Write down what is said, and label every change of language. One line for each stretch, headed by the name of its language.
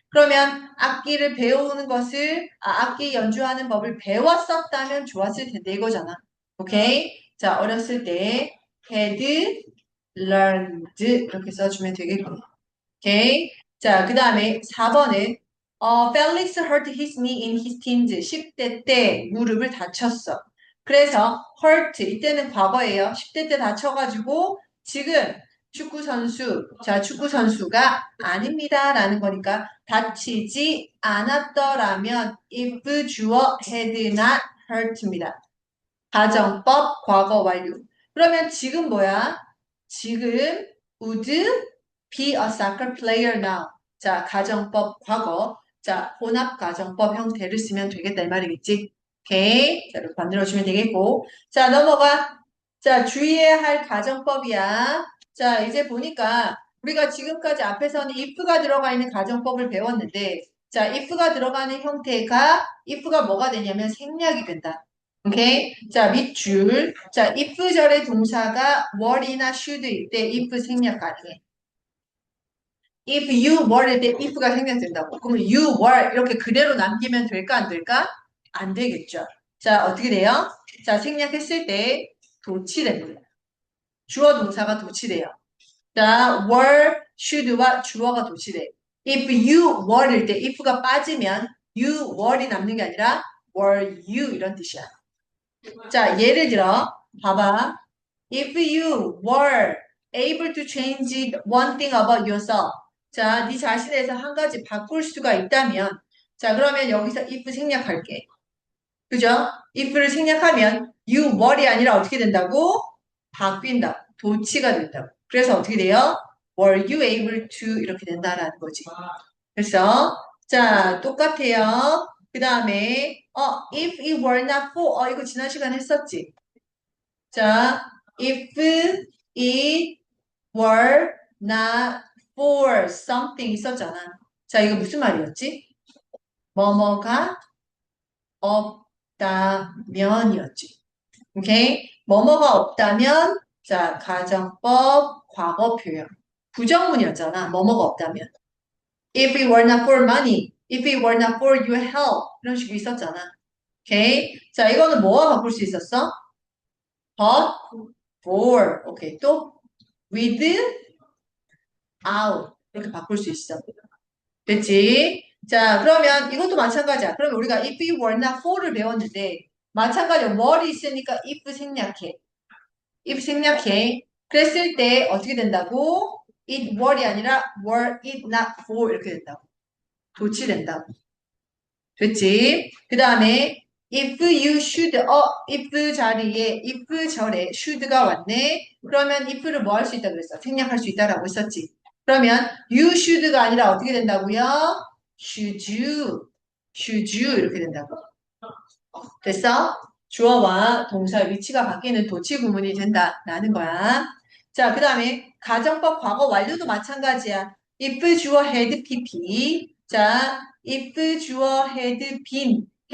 Korean: 그러면 악기를 배우는 것을, 악기 연주하는 법을 배웠었다면 좋았을 텐데 이거잖아. 오케이? 자, 어렸을 때
English: had learned
Korean: 이렇게 써주면 되겠고. 오케이. 자, 그 다음에 4번은
English: Felix hurt his knee in his teens.
Korean: 10대 때 무릎을 다쳤어. 그래서 hurt 이때는 과거예요. 10대 때 다쳐가지고 지금 축구 선수가 아닙니다. 라는 거니까 다치지 않았더라면
English: if 주어 had not hurt
Korean: 입니다. 가정법 과거 완료. 그러면 지금 뭐야? 지금
English: would be a soccer player now.
Korean: 자, 가정법 과거. 자, 혼합 가정법 형태를 쓰면 되겠다 이 말이겠지? 오케이. 자, 이렇게 만들어주면 되겠고. 자, 넘어가. 자, 주의해야 할 가정법이야. 자, 이제 보니까 우리가 지금까지 앞에서는 if가 들어가 있는 가정법을 배웠는데 자, if가 들어가는 형태가 if가 뭐가 되냐면 생략이 된다. 오케이? 자, 밑줄. 자, if 절의 동사가 were이나 should일 때 if 생략 가능해.
English: if you were
Korean: 일 때 if가 생략된다고. 그러면 you were 이렇게 그대로 남기면 될까 안 될까? 안 되겠죠. 자, 어떻게 돼요? 자, 생략했을 때 도치됩니다. 주어 동사가 도치돼요. 자, were, should와 주어가 도치돼.
English: if you were
Korean: 일 때 if가 빠지면 you were이 남는 게 아니라
English: were you
Korean: 이런 뜻이야. 자, 예를 들어, 봐봐.
English: If you were able to change one thing about yourself.
Korean: 자, 네 자신에서 한 가지 바꿀 수가 있다면, 자, 그러면 여기서 if 생략할게. 그죠? if를 생략하면 you were이 아니라 어떻게 된다고? 바뀐다. 도치가 된다고. 그래서 어떻게 돼요?
English: Were you able to
Korean: 이렇게 된다라는 거지. 그래서 자, 똑같아요. 그 다음에 if it were not for 이거 지난 시간에 했었지.
English: 자, if it were not for something
Korean: 있었잖아. 자, 이거 무슨 말이었지? 뭐뭐가 없다면이었지. 오케이? 뭐뭐가 없다면 자, 가정법 과거 표현. 부정문이었잖아. 뭐뭐가 없다면.
English: If it were not for money, if it were not for your help
Korean: 이런 식으로 있었잖아. 오케이? 자, 이거는 뭐와 바꿀 수 있었어?
English: but for. 오케이.
Korean: 또 with out 이렇게 바꿀 수 있어. 됐지? 자, 그러면 이것도 마찬가지야. 그러면 우리가 if it were not for를 배웠는데 마찬가지로 were이 있으니까 if 생략해. if 생략해. 그랬을 때 어떻게 된다고?
English: it were이
Korean: 아니라
English: were it not for
Korean: 이렇게 된다고. 도치된다고. 됐지? 그 다음에 if you should, if 자리에 if 절에 should가 왔네. 그러면 if를 뭐 할 수 있다 그랬어? 생략할 수 있다라고 했었지. 그러면 you should가 아니라 어떻게 된다고요?
English: should you
Korean: 이렇게 된다고. 됐어? 주어와 동사의 위치가 바뀌는 도치 구문이 된다라는 거야. 자, 그 다음에 가정법 과거 완료도 마찬가지야.
English: if 주어 had pp. 자, if 주어 had been.